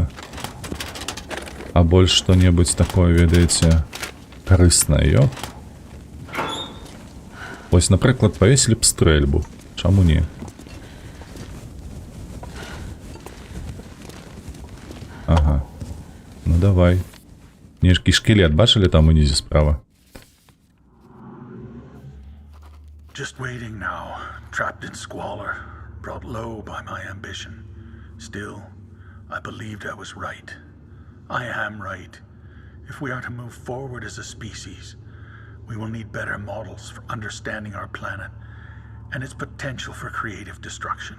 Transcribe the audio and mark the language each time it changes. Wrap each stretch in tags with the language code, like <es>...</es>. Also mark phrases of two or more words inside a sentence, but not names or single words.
<be>А больш што-небудзь такое, ведаеце, карыснае, ё? Вось, напрыклад, павесілі б стрэльбу. Чаму не? Ага. Ну давай. Нешкі шкілет, бачылі там унізе справа?</be> <en>Just waiting now, trapped in squalor, brought low by my ambition. Still, I believed I was right. I am right. If we are to move forward as a species, we will need better models for understanding our planet and its potential for creative destruction.</en>